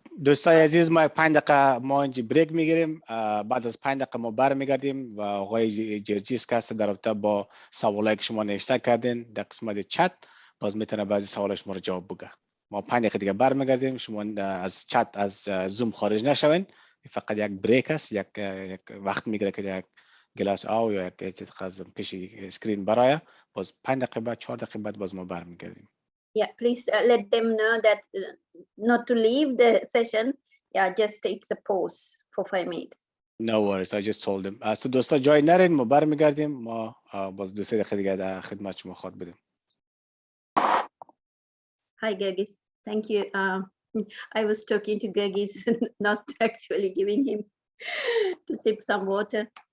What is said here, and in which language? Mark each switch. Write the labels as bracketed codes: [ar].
[fa] دوستای عزیز ما 5 دقیقه ما اینجا بریک میگیریم. بعد از 5 دقیقه ما برمیگردیم و آقای جرجیس که هست در رابطه با سوالایی که شما نوشته کردین در قسمت چت باز میتونه بعضی سوالا شما رو جواب بگه. ما 5 دقیقه دیگه برمیگردیم. شما از چت از زوم خارج نشوین. فقط یک بریک است، یک وقت میگیره که یک گلاس آب یا یک چیز پیش اسکرین برای باز 5 دقیقه بعد 4 دقیقه بعد باز ما برمیگردیم. [en] Yeah, please let them know that not to leave the session. Yeah, just it's a pause for 5 minutes. No worries, I just told them. [fa] So دوستا جای نرین، ما برمیگردیم. ما باز 2-3 دقیقه دیگه در خدمت شما خواهد بدیم. [en] Hi, Gergis. Thank you. I was talking to Gergis, not actually giving him to sip some water.